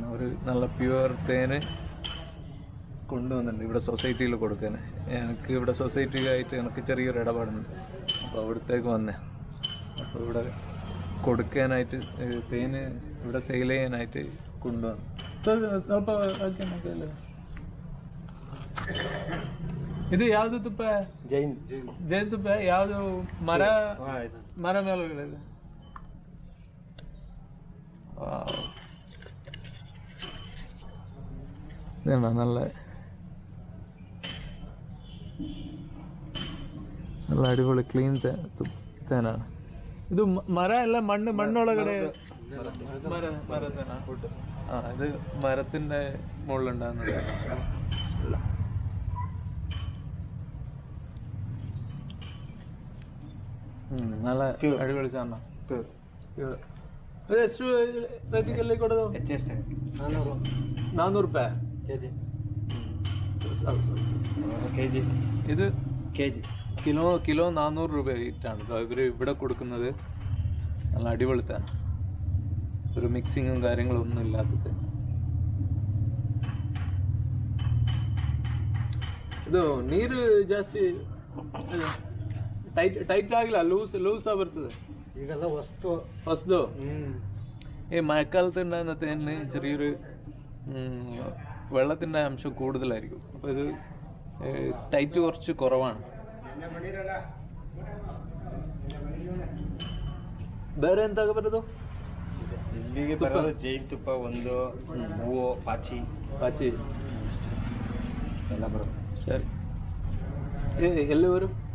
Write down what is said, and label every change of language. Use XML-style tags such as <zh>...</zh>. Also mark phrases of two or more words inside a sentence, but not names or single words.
<ml>ഒരു നല്ല പ്യുവർ തേന് കൊണ്ടുവന്നിട്ടുണ്ട് ഇവിടെ സൊസൈറ്റിയിൽ കൊടുക്കാൻ. എനിക്ക് ഇവിടെ സൊസൈറ്റിയിലായിട്ട് എനിക്ക് ചെറിയൊരു ഇടപാടുണ്ട്. അപ്പോൾ അവിടത്തേക്ക് വന്നേ. അപ്പോൾ ഇവിടെ കൊടുക്കാനായിട്ട് തേന് ഇവിടെ സെയിൽ ചെയ്യാനായിട്ട് കൊണ്ടുവന്നു.</ml> <kn>ಸ್ವಲ್ಪ ಇದು ಯಾವುದು ತುಪ್ಪ? ಜೈನ್ ತುಪ್ಪ. ಯಾವುದು ಮರ ಮೇಲುಗಳಿದೆ.</kn> <ml>നല്ല നല്ല അടിപൊളി ക്ലീൻ തേനാണ് ഇത്. മര അല്ല, മണ്ണൊളകടെ മര തേനാ. ഇത് മരത്തിന്റെ മുകളിലുണ്ടാകുന്നത്. നല്ല അടിപൊളി സാധനം.</ml> <kn>ಎಷ್ಟು ಪ್ರತಿಕಲ್ಲಿ ಕೊಡೋದು? 400 ರೂಪಾಯಿ ಕೆಜಿ.</kn> <ml>ഇത് കിലോ 400 രൂപ ഇട്ടാണ് ഇവർ ഇവിടെ കൊടുക്കുന്നത്. നല്ല അടിപൊളിത്താണ്, ഒരു മിക്സിങ്ങും കാര്യങ്ങളും ഒന്നും ഇല്ലാത്തത്.</ml> <kn>ಇದು ನೀರು ಜಾಸ್ತಿ ಟೈಟ್ ಆಗಿಲ್ಲ, ಲೂಸ್ ಬರ್ತದೆ. ಈಗೆಲ್ಲ ಹೊಸದು.</kn> <ml>ഈ മഴക്കാലത്ത് ഉണ്ടാകുന്ന തേനിന് ചെറിയൊരു വെള്ളത്തിൻ്റെ അംശം കൂടുതലായിരിക്കും. അപ്പോൾ ഇത് ടൈറ്റ് കുറച്ച് കുറവാണ്.</ml> <kn>ಬೇರೆ ಎಂತಾಗ ಬರೋದು? ಇಲ್ಲಿಗೆ ಬರೋದು ಜೈನ್ ತುಪ್ಪ, ಒಂದು ಹೂವು, ಪಾಚಿ ಎಲ್ಲ ಬರೋದು. ಸರಿ, ಎಲ್ಲಿ ಬರು?</kn>